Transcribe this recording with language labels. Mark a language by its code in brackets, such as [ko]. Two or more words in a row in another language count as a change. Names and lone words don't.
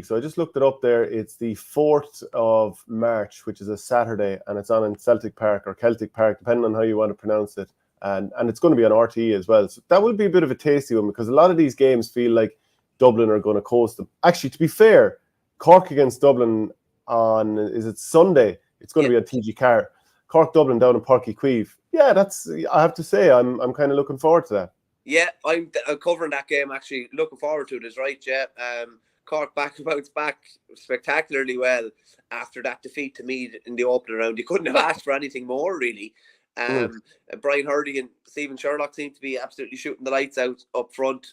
[en] So I just looked it up there. It's the 4th of March, which is a Saturday, and it's on in Celtic Park or Celtic Park, depending on how you want to pronounce it. And it's going to be on RTE as well. So that will be a bit of a tasty one, because a lot of these games feel like Dublin are going to coast them. Actually, to be fair, Cork against Dublin on, is it Sunday? It's going to be on TG Carr. Cork Dublin down in Páirc Uí Chaoimh. Yeah, I have to say, I'm kind of looking forward to that. Yeah, I'm covering that game, actually. Looking forward to it, is right, yeah. Cork bounced back spectacularly well after that defeat to Meath in the opening round. You couldn't have asked for anything more, really. Brian Hurdy and Stephen Sherlock seem to be absolutely shooting the lights out up front.